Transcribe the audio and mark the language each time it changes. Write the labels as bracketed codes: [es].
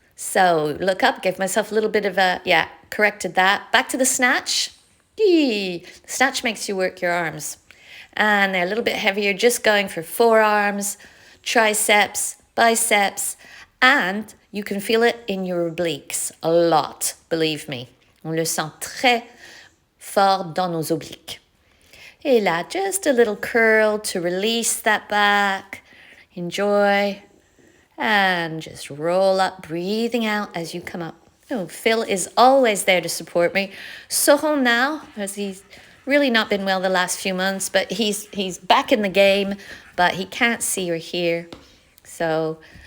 [en] So look up, give myself a little bit of corrected that. Back to the snatch. Yee. Snatch makes you work your arms. And they're a little bit heavier, just going for forearms, triceps, biceps. And you can feel it in your obliques a lot, believe me. [fr] On le sent très fort dans nos obliques. Et là, [en] just a little curl to release that back. Enjoy. And just roll up, breathing out as you come up. Oh, Phil is always there to support me. Soron now, as he's really not been well the last few months, but he's back in the game, but he can't see or hear. So...